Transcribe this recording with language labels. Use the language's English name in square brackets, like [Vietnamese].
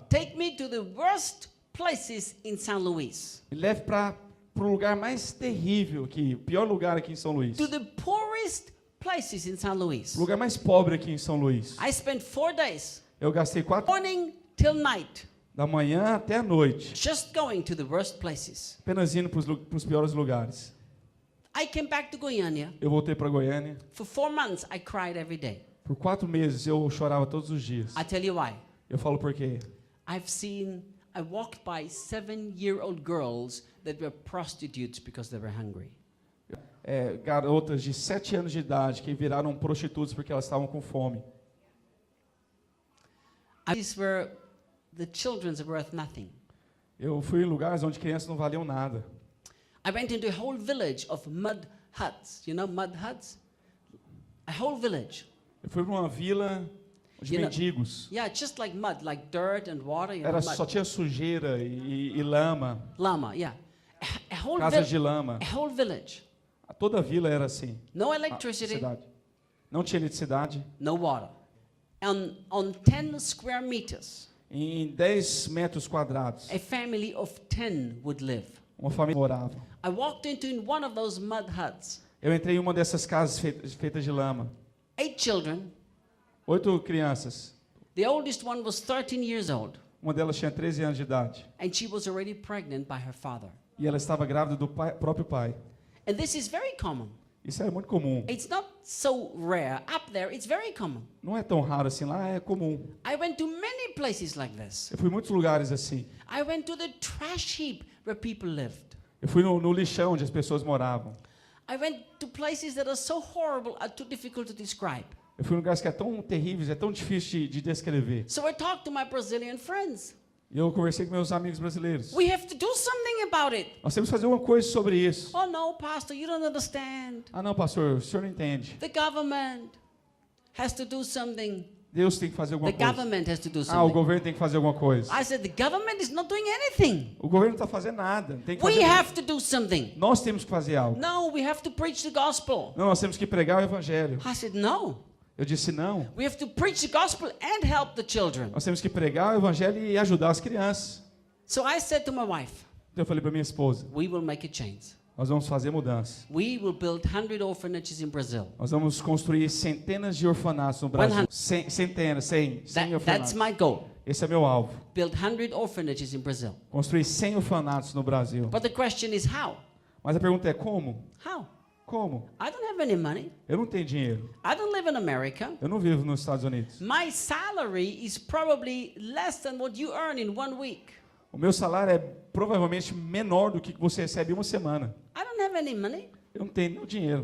[English] take me to the worst places in São Luís. [Portuguese] Me leve para o lugar mais terrível aqui, o pior lugar aqui em São Luís. [English] To the poorest places in San Luis. [Portuguese] O lugar mais pobre aqui em São Luís. [English] I spent 4 days, [Portuguese] Eu gastei 4 [English] morning till night, [Portuguese] da manhã até a noite, [English] just going to the worst places. [Portuguese] apenas indo para os piores lugares. [English] I came back to Goiânia. [Portuguese] Eu voltei para Goiânia. [English] For 4 months, I cried every day. [Portuguese] Por 4 meses eu chorava todos os dias. [English] I tell you why. [Portuguese] Eu falo por quê? [English] I walked by 7-year-old girls that were prostitutes because they were hungry. [Portuguese] Garotas de 7 anos de idade que viraram prostitutas porque elas estavam com fome. [English] These were the children's worth nothing. [Portuguese] Eu fui em lugares onde crianças não valiam nada. [English] I went into a whole village of mud huts. You know mud huts? A whole village. [Portuguese] Eu fui para uma vila de [English] You know- [Portuguese] mendigos. [English] Yeah, just like mud, like dirt and water. You know, [Portuguese] Era [English] mud. [Portuguese] só tinha sujeira e lama, Lama, [English] yeah. A whole [Portuguese] casas de [English] village. [Portuguese] lama. [English] A whole village. [Portuguese] Toda a vila era assim. [English] No [Portuguese] a [English] electricity, [Portuguese] cidade. Não tinha eletricidade. [English] no water. On 10 square meters, [Portuguese] Em 10 metros quadrados, [English] a family of 10 would live. [Portuguese] uma família morava. [English] I walked into one of those mud huts. [Portuguese] Eu entrei em uma dessas casas feitas de lama. [English] 8 children. [Portuguese] 8 crianças. [English] The oldest one was 13 years old, [Portuguese] Uma delas tinha 13 anos de idade. [English] and she was already pregnant by her father. [Portuguese] E ela estava grávida do próprio pai. [English] And this is very common. [Portuguese] Isso é muito comum. [English] It's not so rare. Up there, it's very common. [Portuguese] Não é tão raro assim, lá é comum. [English] I went to many places like this. [Portuguese] Eu fui em muitos lugares assim. [English] I went to the trash heap where people lived. [Portuguese] Eu fui no lixão onde as pessoas moravam. [English] I went to places that are so horrible, are too difficult to describe. [Portuguese] Eu fui em lugares que é tão terríveis, é tão difícil de descrever. [English] So I talked to my Brazilian friends. [Portuguese] E eu conversei com meus amigos brasileiros. [English] We have to do something about it. [Portuguese] Nós temos que fazer uma coisa sobre isso. [English] Oh no, Pastor, you don't understand. [Portuguese] Ah, não, pastor, o senhor não entende. [English] The government has to do something. [Portuguese] Deus tem que fazer [English] The [Portuguese] alguma coisa. [English] government has to do [Portuguese] Ah, o [English] something. [Portuguese] governo tem que fazer alguma coisa. [English] I said, the government is not doing anything. [Portuguese] O governo não está fazendo nada. Tem que [English] We [Portuguese] fazer [English] have to do something. [Portuguese] Nós temos que fazer algo. [English] No, we have to preach the gospel. [Portuguese] Não, nós temos que pregar o evangelho. [English] I said, no. [Portuguese] Eu disse não. [English] We have to preach the gospel and help the children. [Portuguese] Nós temos que pregar o evangelho e ajudar as crianças. [English] So I said to my wife, [Portuguese] Então eu falei para minha esposa, [English] we will make a change. [Portuguese] nós vamos fazer mudança. [English] We will build 100 orphanages in Brazil. [Portuguese] Nós vamos construir centenas de orfanatos no Brasil. [English] 100. [Portuguese] Centenas, 100 [English] That's [Portuguese] orfanatos. [English] my goal. [Portuguese] Esse é meu alvo. [English] Build 100 orphanages in Brazil. [Portuguese] Construir 100 orfanatos no Brasil. [English] But the question is how? [Portuguese] Mas a pergunta é como? [English] How? [Portuguese] Como? [English] I don't have any money. [Portuguese] Eu não tenho dinheiro. [English] I don't live in America. [Portuguese] Eu não vivo nos Estados Unidos. [English] My salary is probably less than what you earn in 1 week. [Portuguese] O meu salário é provavelmente menor do que você recebe em uma semana. [English] I don't have any money, [Portuguese] Eu não tenho nenhum dinheiro,